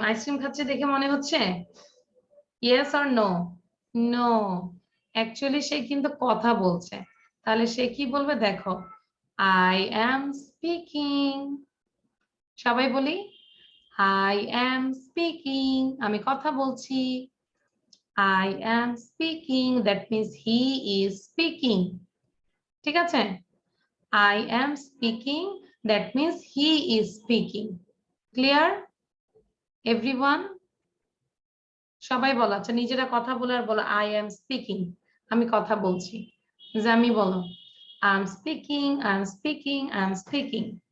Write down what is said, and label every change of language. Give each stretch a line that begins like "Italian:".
Bangla: Ice cream খাচ্ছে দেখে মনে হচ্ছে?
English: Yes or no?
Bangla: No, actually সে কিন্তু কথা বলছে। তাহলে সে কি বলবে?
English: দেখো, I am speaking.
Bangla: সবাই বলি,
English: I am speaking,
Bangla: আমি কথা বলছি।
English: I am speaking, that means he is speaking. ঠিক আছে? I am speaking, that means he is speaking. Clear? Everyone?
Bangla: সবাই বলো। আচ্ছা, নিজেরা কথা বলে আর বলো
English: I am speaking,
Bangla: আমি কথা বলছি। জামি বলো,
English: I am speaking, I am speaking, I am speaking.